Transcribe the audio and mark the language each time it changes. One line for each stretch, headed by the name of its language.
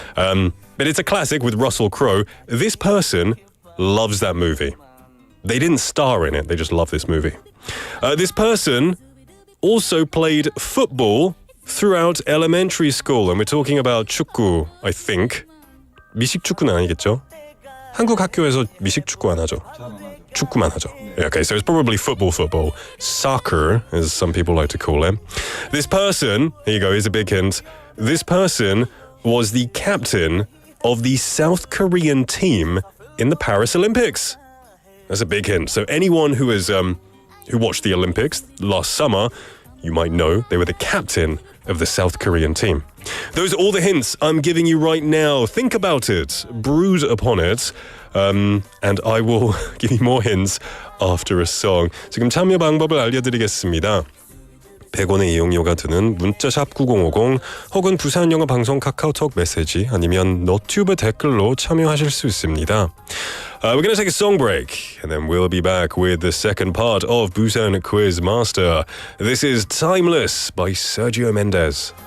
English: But it's a classic with Russell Crowe. This person loves that movie. They didn't star in it, they just love this movie. This person also played football throughout elementary school. And we're talking about 축구, I think.
Korean: 미식축구는 아니겠죠? 한국 학교에서 미식축구 안 하죠? 축구만 하죠.
English: Yeah, okay, so it's probably football. Soccer, as some people like to call it. This person, here you go, here's a big hint. This person was the captain of the South Korean team in the Paris Olympics. That's a big hint. So anyone who watched the Olympics last summer, you might know they were the captain of the South Korean team. Those are all the hints I'm giving you right now. Think about it, brood upon it, and I will give you more hints after a song.
Korean: 지금 참여 방법을 알려드리겠습니다. 100원의 이용료가 드는 문자샵 9050 혹은 부산영어방송 카카오톡 메시지 아니면 너튜브 댓글로 참여하실 수 있습니다.
English: We're going to take a song break and then we'll be back with the second part of Busan Quizmaster. This is Timeless by Sergio Mendes.